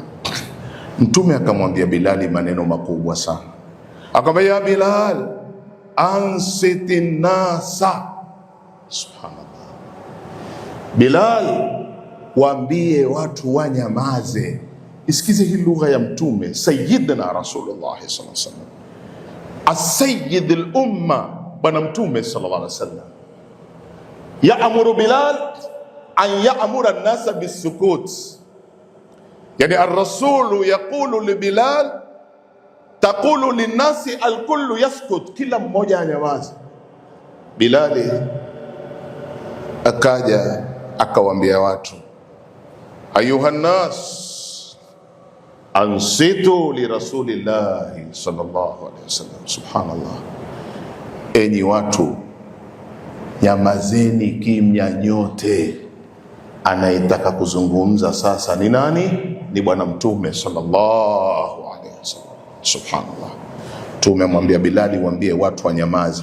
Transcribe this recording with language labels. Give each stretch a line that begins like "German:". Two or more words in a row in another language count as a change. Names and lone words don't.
Swahili: Mtume akamwambia Bilali maneno makubwa sana, akamwambia,
Arabic: يا بلال أنصت الناس.
Swahili: Subhanallah. Bilal, waambie watu wanyamaze. Isikize hii lugha ya Mtume Sayyidina Rasulullah
Arabic: صلى الله عليه وسلم. السيد الأمة,
Swahili: bwana mtume
Arabic: صلى الله عليه وسلم يأمر بلال أن يأمر الناس بالسكوت يعني الرسول يقول لبلال تقول للناس الكل يسكت,
Swahili: kila mmoja anyamaze. Bilali akaja akawaambia watu,
Arabic: أيها الناس أنصتوا لرسول الله صلى الله عليه وسلم.
Swahili: Subhanallah, enyi watu nyamazeni kimya nyote, anayetaka kuzungumza sasa ni nani? Ni bwana mtume
Arabic: صلى الله عليه وسلم.
Swahili: Subhanallah, tumemwambia Bilali, waambie watu wanyamaze.